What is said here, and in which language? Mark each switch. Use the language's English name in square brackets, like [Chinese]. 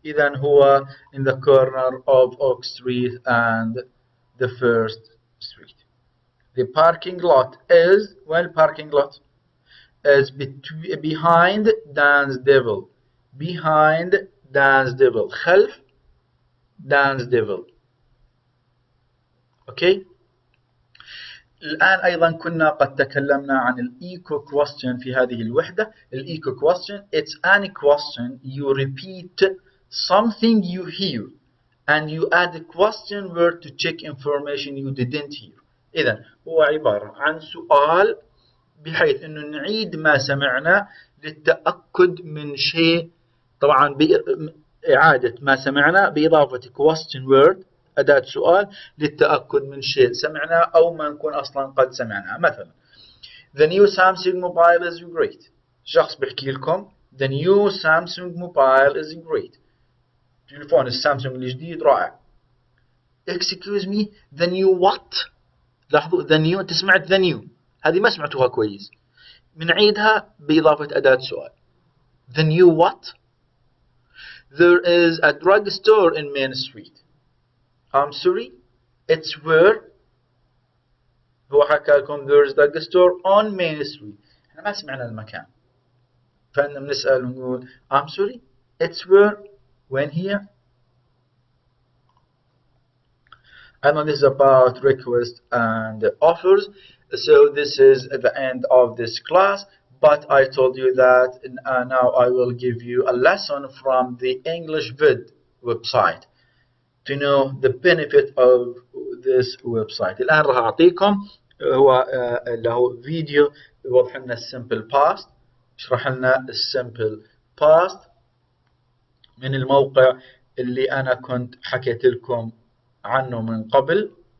[Arabic] إذا هو [English] in the corner of Oak Street and the First Street. The parking lot is parking lot is behind Dan's Devil. Behind Dan's Devil. [Arabic] خلف [English] Dan's Devil. Okay. [Arabic] الآن أيضا كنا قد تكلمنا عن الإيكو question في هذه الوحدة. [English] الإيكو question it's any question you repeat something you hear and you add a question word to check information you didn't hear. [Arabic] إذا هو عبارة عن سؤال بحيث أنه نعيد ما سمعنا للتأكد من شيء. طبعا إعادة ما سمعنا بإضافة question word أداة سؤال للتأكد من شيء سمعنا أو ما نكون أصلا قد سمعناه. [English] مثلا The new Samsung mobile is great. [Arabic] شخص بيحكي لكم [English] The new Samsung mobile is great. [Arabic] تليفون السامسونج الجديد رائع. [English] Excuse me, the new what? [Arabic] لاحظوا [English] the new [Arabic] أنت سمعت the new هذه ما سمعتوها كويس. بنعيدها بإضافة أداة سؤال. [English] The new what? There is a drugstore in Main Street. I'm sorry, it's where [Arabic] هو حكى لكم [English] there is a drugstore on Main Street. [Arabic] احنا ما سمعنا المكان فإننا بنسأل ونقول [English] I'm sorry, it's where when here. And this is about requests and offers. So this is the end of this class. but I told you that now I will give you a lesson from the English Vid website to know the benefit of this website. [Arabic] الآن راح أعطيكم هو اللي هو فيديو يوضح لنا السمبل باست، يشرح لنا السمبل باست من الموقع اللي أنا كنت حكيت لكم عنه من قبل.